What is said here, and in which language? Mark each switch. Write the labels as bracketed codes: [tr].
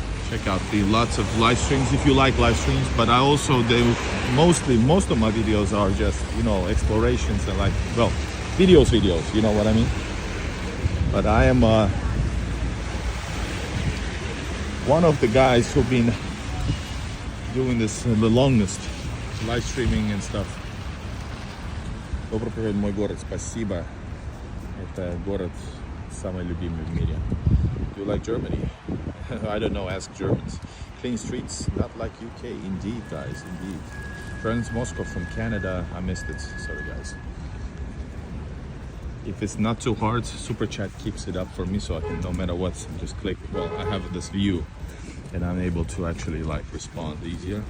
[en] Check out the lots of live streams if you like live streams. But I also most of my videos are just, you know, explorations and like, well, videos. You know what I mean? But I am one of the guys who've been doing this the longest, live streaming and stuff. [ru] Добро пожаловать в мой город. Спасибо. Это город самый любимый в мире. [en] Do you like Germany? I don't know, ask Germans. Clean streets, not like UK. Indeed, guys, indeed. Friends, Moscow from Canada. I missed it. Sorry, guys. If it's not too hard, Super Chat keeps it up for me, so I can, no matter what, just click. Well, I have this view, and I'm able to actually like respond easier.